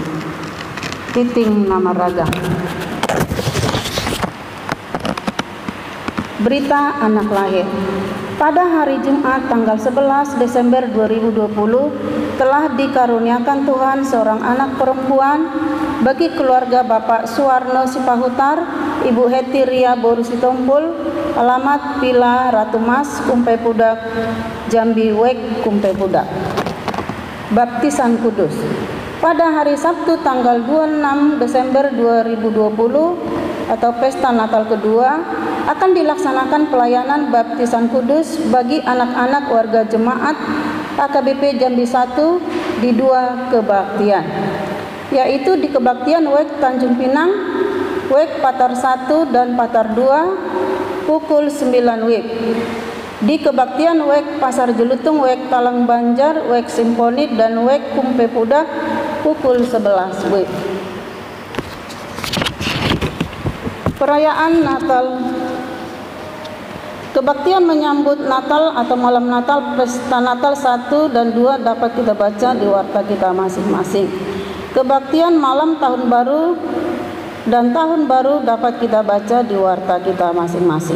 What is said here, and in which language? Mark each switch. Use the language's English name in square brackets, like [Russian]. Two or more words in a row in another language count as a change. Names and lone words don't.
[Indonesian] Titing nama raga. Berita anak lahir. Pada hari Jumat tanggal 11 Desember 2020 telah dikaruniakan Tuhan seorang anak perempuan bagi keluarga Bapak Suwarno Sipahutar, Ibu Heti Ria Boru Sitompul, alamat Pila Ratu Mas, Kumpe Pudak, Jambi Wek, Kumpe Pudak. Baptisan Kudus. Pada hari Sabtu tanggal 26 Desember 2020 atau Pesta Natal kedua akan dilaksanakan pelayanan baptisan kudus bagi anak-anak warga jemaat AKBP Jambi 1 di 2 kebaktian, yaitu di kebaktian Wek Tanjung Pinang, Wek Patar 1 dan Patar 2 pukul 9 WIB. Di kebaktian Wek Pasar Jelutung, Wek Talang Banjar, Wek Simponit dan Wek Kumpe Pudak pukul 11 WIB. Perayaan Natal. Kebaktian menyambut Natal atau malam Natal, pesta Natal 1 dan 2 dapat kita baca di warta kita masing-masing. Kebaktian malam tahun baru dan tahun baru dapat kita baca di warta kita masing-masing.